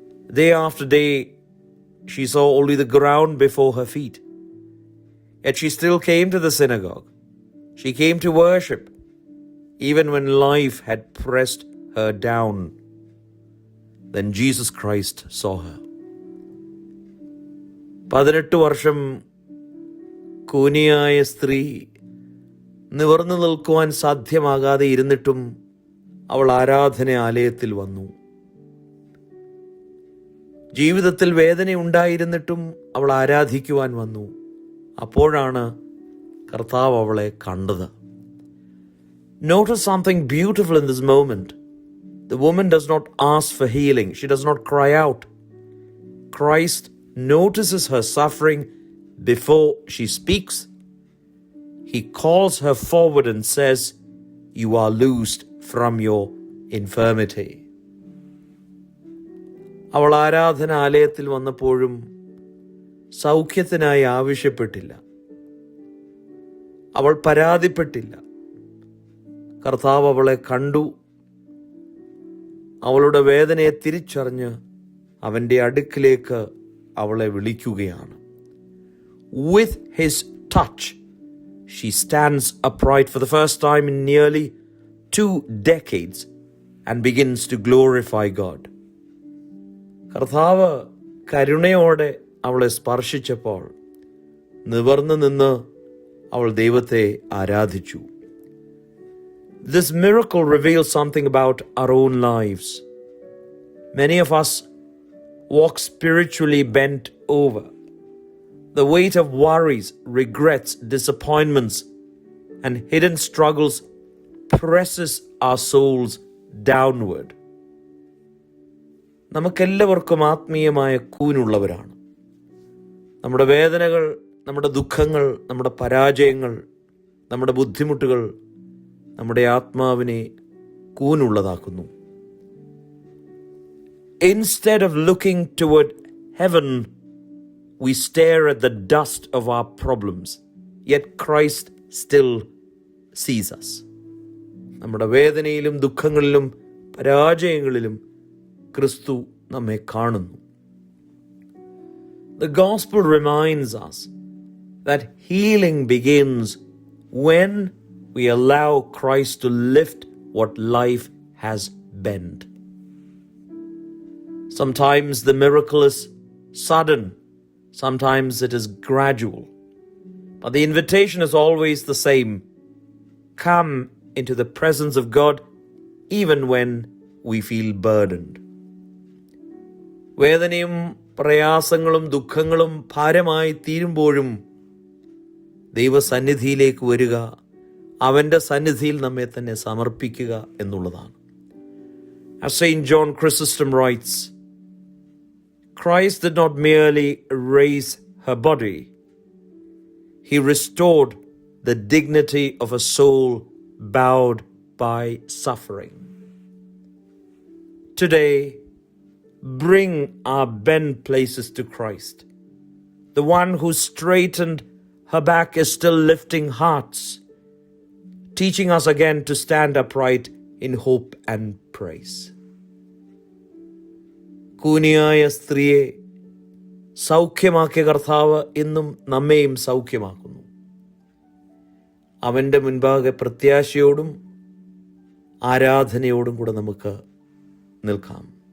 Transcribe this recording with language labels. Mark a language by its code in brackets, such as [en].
[en] Day after day, she saw only the ground before her feet. Yet she still came to the synagogue. She came to worship, even when life had pressed her down. Then Jesus Christ saw her. [ml] 18 വർഷം കൂനിയായ സ്ത്രീ നിവർന്നു നിൽക്കുവാൻ സാധ്യമാകാതെ ഇരുന്നിട്ടും അവൾ ആരാധനാലയത്തിൽ വന്നു. ജീവിതത്തിൽ വേദന ഉണ്ടായിരുന്നിട്ടും അവൾ ആരാധിക്കുവാൻ വന്നു. അപ്പോഴാണ് കർത്താവ് അവളെ കണ്ടത്. [en] Notice something beautiful in this moment. The woman does not ask for healing. She does not cry out. Christ notices her suffering before she speaks. He calls her forward and says, "You are loosed from your infirmity." [ml] അവൾ ആരാധനാലയത്തിൽ വന്നപ്പോഴും സൗഖ്യത്തിനായി ആവശ്യപ്പെട്ടില്ല. അവൾ പരാതിപ്പെട്ടില്ല. കർത്താവ് അവളെ കണ്ടു. അവളുടെ വേദനയെ തിരിച്ചറിഞ്ഞ് അവൻ്റെ അടുക്കിലേക്ക് അവളെ വിളിക്കുകയാണ്. [en] With his touch, she stands upright for the first time in nearly 2 decades and begins to glorify God. [ml] കർത്താവ് കരുണയോടെ അവളെ സ്പർശിച്ചപ്പോൾ നിവർന്നു നിന്ന് അവൾ ദൈവത്തെ ആരാധിച്ചു. [en] This miracle reveals something about our own lives. Many of us walk spiritually bent over. The weight of worries, regrets, disappointments, and hidden struggles presses our souls downward. [ml] നമുക്കെല്ലാവർക്കും ആത്മീയമായ കൂനുള്ളവരാണ്. നമ്മുടെ വേദനകൾ, നമ്മുടെ ദുഃഖങ്ങൾ, നമ്മുടെ പരാജയങ്ങൾ, നമ്മുടെ ബുദ്ധിമുട്ടുകൾ നമ്മുടെ ആത്മാവിനെ കൂനുള്ളതാക്കുന്നു. [en] Instead of looking toward heaven, we stare at the dust of our problems, yet Christ still sees us. [ml] നമ്മുടെ വേദനയിലും ദുഃഖങ്ങളിലും പരാജയങ്ങളിലും ക്രിസ്തു നമ്മെ കാണുന്നു. [en] The gospel reminds us that healing begins when we allow Christ to lift what life has bent. Sometimes the miracle is sudden, sometimes it is gradual. But the invitation is always the same. Come into the presence of God even when we feel burdened. [ml] വേദനയും പ്രയാസങ്ങളും ദുഃഖങ്ങളും ഭാരമായി തീരുമ്പോഴും ദൈവസന്നിധിയിലേക്ക് വരിക, അവൻ്റെ സന്നിധിയിൽ നമ്മെ തന്നെ സമർപ്പിക്കുക എന്നുള്ളതാണ്. [en] As St. John Chrysostom writes, Christ did not merely raise her body, he restored the dignity of a soul bowed by suffering. Today, bring our bent places to Christ. The one who straightened her back is still lifting hearts, teaching us again to stand upright in hope and praise. [ml] കൂനിയായ സ്ത്രീയെ സൗഖ്യമാക്കിയ കർത്താവ് ഇന്നും നമ്മെയും സൗഖ്യമാക്കുന്നു. അവൻ്റെ മുൻപാകെ പ്രത്യാശയോടും ആരാധനയോടും കൂടെ നമുക്ക് നിൽക്കാം.